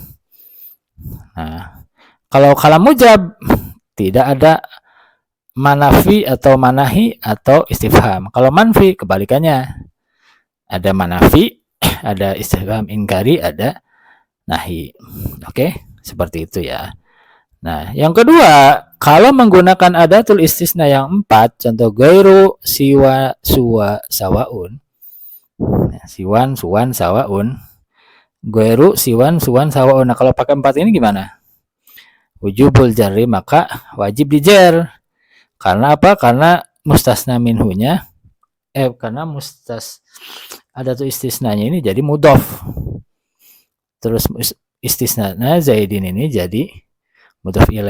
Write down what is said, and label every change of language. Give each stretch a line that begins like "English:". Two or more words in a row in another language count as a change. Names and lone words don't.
Indonesian: Nah, kalau
Arabic: كلام موجب
Indonesian: tidak ada manafi atau manahi atau istifham. Kalau manfi kebalikannya. Ada manafi, ada
Arabic: استفهام إنكاري,
Indonesian: ada nahi. Oke, seperti itu ya. Nah, yang kedua, kalau menggunakan
Arabic: أداة الاستثناء
Indonesian: yang 4, contoh
Arabic: غير، سوى، سوى، سواء. سوى، سوى، سواء. غير، سوى، سوى، سواء.
Indonesian: Nah, kalau pakai 4 ini gimana?
Arabic: وجوب الجر,
Indonesian: maka wajib dijar. Karena apa? Karena mustasna minhunya karena adatul istisnanya ini jadi mudhof. Terus istisnanya Zaidin ini jadi
Arabic: مضاف إليه.